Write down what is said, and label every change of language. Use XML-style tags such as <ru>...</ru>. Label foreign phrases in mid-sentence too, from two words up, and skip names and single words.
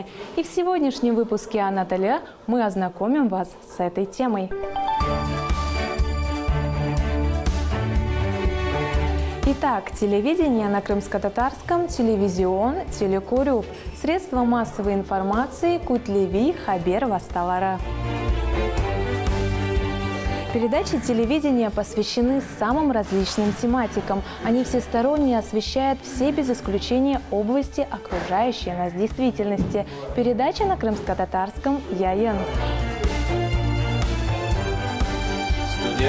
<ru>И в сегодняшнем выпуске «Анатолия» мы ознакомим вас с этой темой. Итак, телевидение на крымско-татарском,</ru> <crh>телевизион, телекурюп,</crh> <ru>средства массовой информации,</ru> <crh>кутлеви, хабер васталара.</crh> <ru>Передачи телевидения посвящены самым различным тематикам. Они всесторонне освещают все без исключения области окружающей нас действительности. Передача на крымско-татарском «Яен». Студия.</ru>